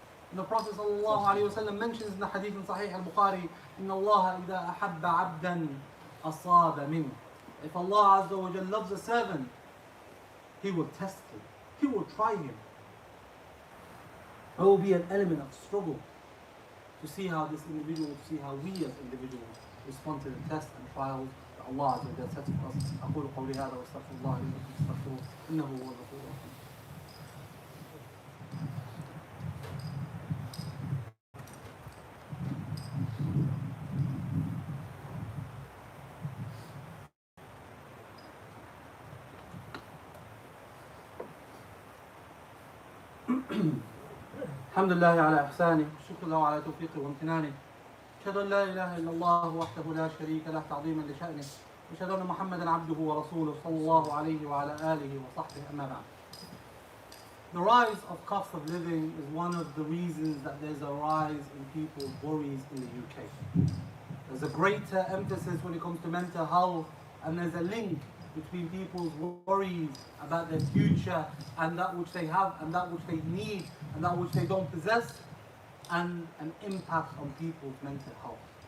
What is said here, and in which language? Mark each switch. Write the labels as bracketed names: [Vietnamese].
[English] And the Prophet ﷺ mentions in the hadith in Sahih al-Bukhari, [Arabic] إِنَّ اللَّهَ إِذَا أَحَبَّ عَبْدًا أَصَابَ مِنْهُ. [English] If Allah Azza wa Jal loves a servant, He will test him. He will try him. There will be an element of struggle to see how this individual, to see how we as individuals respond to the tests and trials that Allah Azza wa Jalla sets for us. [Arabic] أقول قولي هذا وأستغفر الله لي ولكم فاستغفروه إنه هو الغفور الرحيم. الحمد لله على إحسانه والشكر له على توفيقه وامتنانه. أشهد أن لا إله إلا الله وحده لا شريك له تعظيما لشأنه. أشهد أن محمدا عبده ورسوله صلى الله عليه وعلى آله وصحبه أما بعد. [English] The rise of cost of living is one of the reasons that there's a rise in people's worries in the UK. There's a greater emphasis when it comes to mental health, and there's a link between people's worries about their future and that which they have and that which they need and that which they don't possess, and an impact on people's mental health.